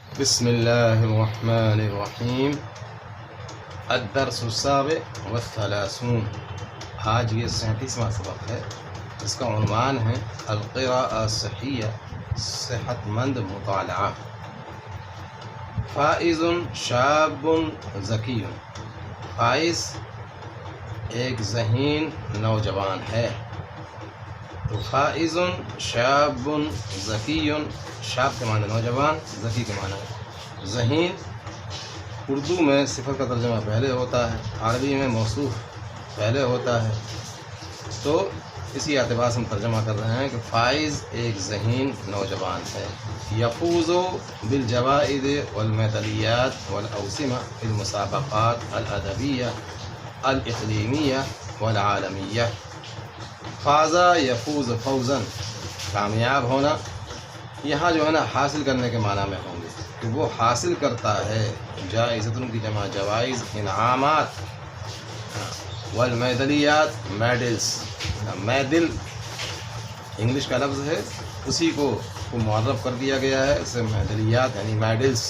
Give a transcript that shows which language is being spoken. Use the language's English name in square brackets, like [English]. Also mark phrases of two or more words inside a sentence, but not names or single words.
[Arabic] بسم الله الرحمن الرحیم الدرس السابع والثلاثون. [Urdu] آج یہ 37واں سبق ہے جس کا عنوان ہے [Arabic] القراءة الصحیہ، [Urdu] صحت مند مطالعہ. [Arabic] فائز شاب ذکی، [Urdu] فائز ایک ذہین نوجوان ہے. تو [Arabic] فائز شاب ذکی، [Urdu] شاب کے معنی نوجوان، ذکی کے معنی ذہین. اردو میں صفت کا ترجمہ پہلے ہوتا ہے، عربی میں موصوف پہلے ہوتا ہے. تو اسی اعتبار سے ہم ترجمہ کر رہے ہیں کہ فائز ایک ذہین نوجوان ہے. [Arabic] یفوز بالجوائز والمیدالیات والاوسمہ فی المسابقات الادبیہ الاقلیمیہ والعالمیہ. فازا یفوز فوزاً، [Urdu] کامیاب ہونا. یہاں جو ہے نا حاصل کرنے کے معنی میں ہوں گے کہ وہ حاصل کرتا ہے. جائزتن کی جمع جوائز، انعامات. والمیدلیات میڈلز، میڈل انگلش کا لفظ ہے، اسی کو معرف کر دیا گیا ہے، اسے میدلیات یعنی میڈلز.